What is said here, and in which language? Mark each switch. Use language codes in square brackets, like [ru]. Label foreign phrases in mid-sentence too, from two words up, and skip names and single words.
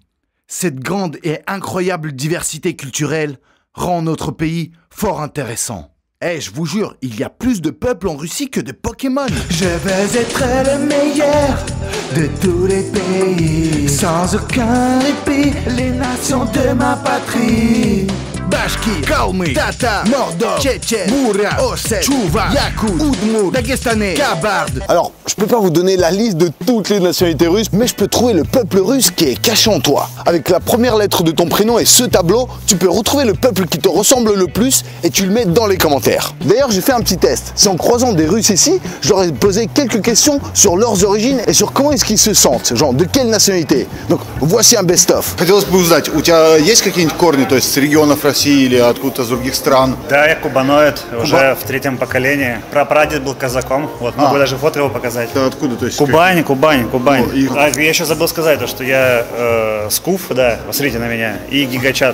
[fr] Cette grande et incroyable diversité culturelle rend notre pays fort intéressant. Je vous jure, il y a plus de peuples en Russie que de Pokémon. Je veux être le meilleur de tous les pays, sans aucun répit, les nations de ma patrie. Bashkir, Kalmyk, Tatar, Mordov, Tchétchène, Bouryak, Ossète, Chouva, Yakout, Oudmour, Dagestanais, Kabarde. Alors, je peux pas vous donner la liste de toutes les nationalités russes, mais je peux trouver le peuple russe qui est caché en toi. Avec la première lettre de ton prénom et ce tableau, tu peux retrouver le peuple qui te ressemble le plus et tu le mets dans les commentaires. D'ailleurs, j'ai fait un petit test. C'est en croisant des Russes ici, je leur ai posé quelques questions sur leurs origines et sur comment est-ce qu'ils se sentent, genre de quelle nationalité. Donc, voici un best-of. [ru] Хотелось бы узнать, у тебя есть какие-нибудь корни, то есть с регионов России или откуда-то с других стран? Да, я кубаноид, уже в третьем поколении. Прапрадед был казаком, вот, могу даже фото его показать. Это откуда, то есть? Кубань, Кубань, Кубань. Ну, и... А, я еще забыл сказать, что я скуф, да, посмотрите на меня, и гигачат.